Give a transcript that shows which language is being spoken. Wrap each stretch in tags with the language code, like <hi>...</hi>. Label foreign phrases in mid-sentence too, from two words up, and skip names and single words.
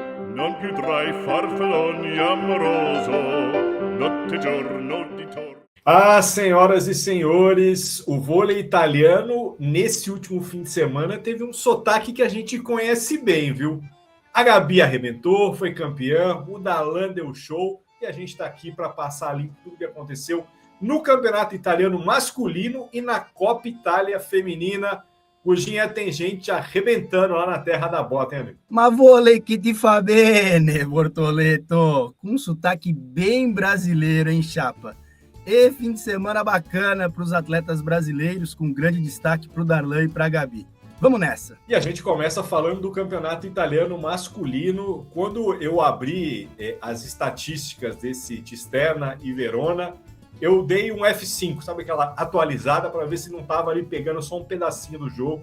<it>non più tra i farfalloni amoroso, notte e giorno di torno.</it> <pt>Ah, senhoras e senhores, o vôlei italiano, nesse último fim de semana, teve um sotaque que a gente conhece bem, viu? A Gabi arrebentou, foi campeã, o Darlan deu show e a gente está aqui para passar limpo tudo que aconteceu no Campeonato Italiano masculino e na Copa Itália feminina. Guginha, tem gente arrebentando lá na terra da bota, hein, amigo?</pt> <it>Ma vôlei que ti fa bene,</it> <pt>Bortoleto. Com um sotaque bem brasileiro, hein, chapa? E fim de semana bacana para os atletas brasileiros, com grande destaque para o Darlan e para a Gabi. Vamos nessa! E a gente começa falando do campeonato italiano masculino. Quando eu abri as estatísticas desse Cisterna e Verona, eu dei um F5, sabe aquela atualizada, para ver se não estava ali pegando só um pedacinho do jogo.</pt>